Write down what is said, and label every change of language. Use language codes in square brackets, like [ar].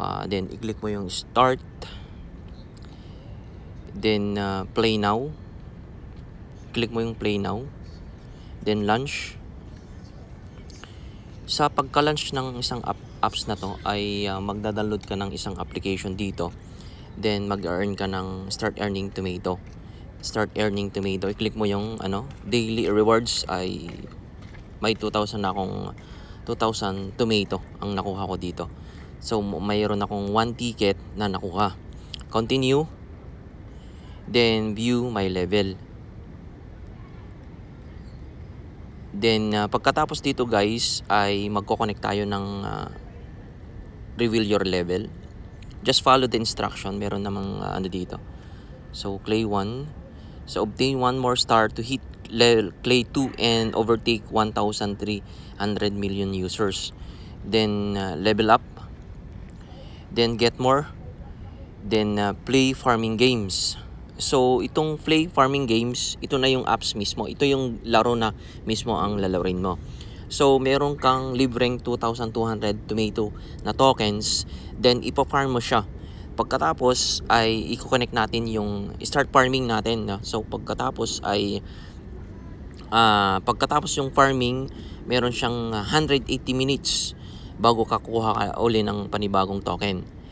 [en] Then [tl] i-click mo yung [en] start, then play now, click [tl] mo yung [en] play now, then launch. [tl] Sa pagka-launch ng isang apps na to ay magda-download ka ng isang application dito, then mag-earn ka ng [en] start earning [tl] tomato. I-click mo yung daily rewards ay may 2,000 na akong 2,000 tomato ang nakuha ko dito. So mayroon akong 1 ticket na nakuha. Continue. [en] Then view my level. [tl] Then pagkatapos dito guys ay magko-connect tayo ng [en] reveal your level. Just follow the instruction. [tl] Meron namang dito. [en] So clay 1. So obtain 1 more star to hit clay 2 and overtake 1,300 million users. Then level up. Then get more. Then play farming games. [tl] So itong play farming games, ito na yung apps mismo. Ito yung laro na mismo ang lalaroin mo. So meron kang libreng 2,200 tomato na tokens. Then ipa-farm mo siya. Pagkatapos ay i-connect natin yung start farming natin. So pagkatapos ay pagkatapos yung farming, meron siyang 180 minutes bago ka kuha ka uli ng panibagong token.